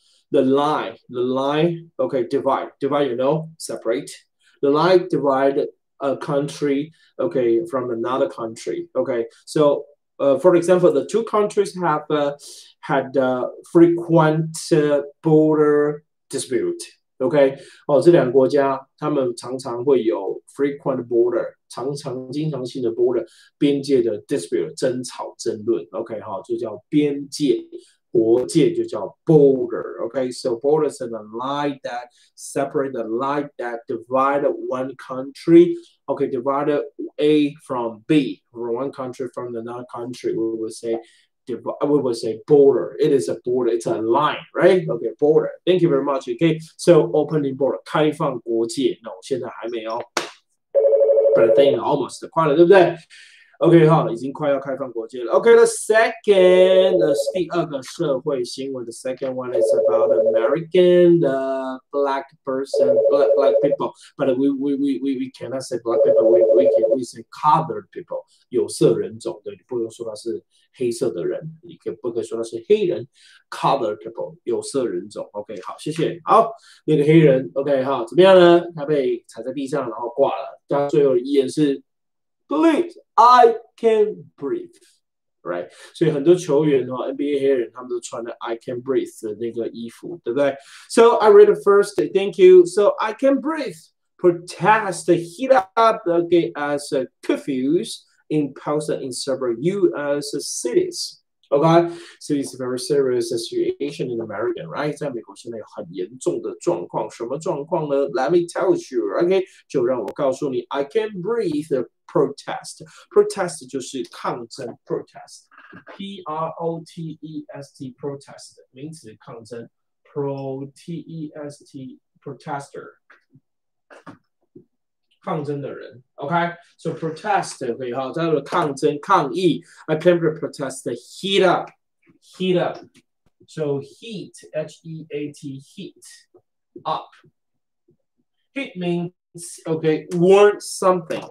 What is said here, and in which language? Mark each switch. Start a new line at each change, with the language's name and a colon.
English: The line, okay, divide, you know, separate. The line divide a country, okay, from another country. Okay, so for example, the two countries have had frequent border dispute.
Chinese: OK，哦，这两个国家他们常常会有
English: frequent border，
Chinese: 经常性的 border 边界的 dispute 争吵争论。 OK，好，就叫边界，国界就叫 border。
English: OK，so borders are the line that separate the line that divide one country. OK，divide A from B, from one country from another country. We would say we would say border. It is a border. It's a line, right? Okay, border. Thank you very much. Okay, so opening border
Chinese: 开放国界。那我现在还没有 ，
English: but I think almost
Chinese: 快了，对不对？OK， 好，已经快要开放国界了。
English: OK，the second，
Chinese: 第二个社会新闻
English: ，the second one is about American black person, black people. But we cannot say black people. We say colored people，
Chinese: 有色人种的，你不能说他是黑色的人，你不可以说他是黑人 ，colored people， 有色人种。OK， 好，谢谢。好，那个黑人 ，OK， 好，怎么样呢？他被踩在地上，然后挂了。他最后的遗言是 ，
English: Please, I can breathe。
Chinese: Right， 所以很多球员NBA 黑人他们都穿的 I can breathe 的那个衣服，对不对 ？
English: So I read it first. Thank you. So I can breathe. Protest heat up as curfews imposed in several U.S. cities. Okay, so it's a very serious situation in America, right?
Chinese: 在美国现在有很严重的状况，什么状况呢 ？
English: Let me tell you,
Chinese: OK， 就让我告诉你 ，I can breathe.
English: Protest， protest
Chinese: 就是抗争
English: ，protest，P-R-O-T-E-S-T protest
Chinese: 名词抗争
English: ，Pro-T-E-S-T protester
Chinese: 抗争的人
English: ，OK，so protest
Chinese: 可以哈，叫做抗争抗议
English: ，I can protest heat up，heat up，so heat H-E-A-T heat up，heat means。Okay, warm something.